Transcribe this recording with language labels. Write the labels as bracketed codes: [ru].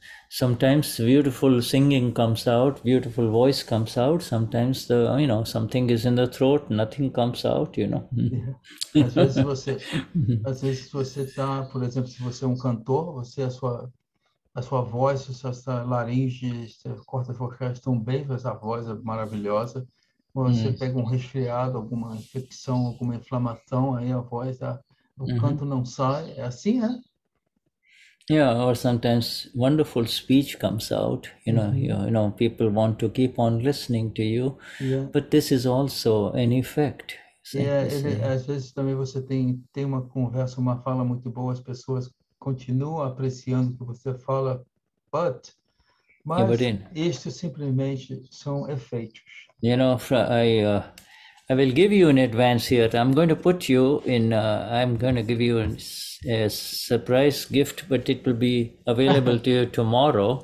[en] Sometimes beautiful singing comes out, beautiful voice comes out. Sometimes something is in the throat, nothing comes out, [pt] Às vezes você está, por exemplo, se você é um cantor, você a sua voz, sua laringe, cordas vocais estão bem, essa voz é maravilhosa. Você pega um resfriado, alguma infecção, alguma inflamação, aí a voz, o canto não sai. É assim, né? [en] Yeah, or sometimes wonderful speech comes out. People want to keep on listening to you, but this is also an effect. [pt] Às vezes também você tem uma conversa, uma fala muito boa, as pessoas continuam apreciando o que você fala, mas isto simplesmente são efeitos. [en] I will give you in advance here. I'm going to put you in. I'm going to give you a surprise gift, but it will be available to you tomorrow.